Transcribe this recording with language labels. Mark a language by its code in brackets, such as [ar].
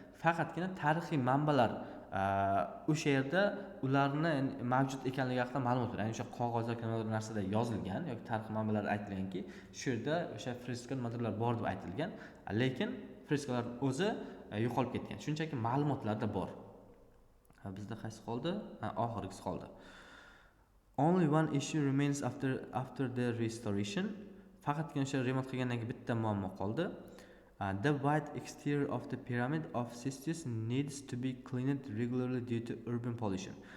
[uz] Faqatgina tarixiy manbalar o'sha yerda ularni mavjud ekanligi haqida ma'lumot bor. Ya'ni o'sha qog'oz yoki narsada yozilgan yoki tarixiy manbalarda aytilganki, shu yerda o'sha fresko nimadirlar bor deb aytilgan, lekin freskolar o'zi yo'qolib ketgan. Shunchaki ma'lumotlarda bor. Bizda qaysi qoldi? Oxirgisi qoldi. [en] Only one issue remains after the restoration. [uz] Faqatgina o'sha remont qilgandan keyin bitta muammo qoldi. [en] The white exterior of the pyramid of Cestius needs to be cleaned regularly due to urban pollution.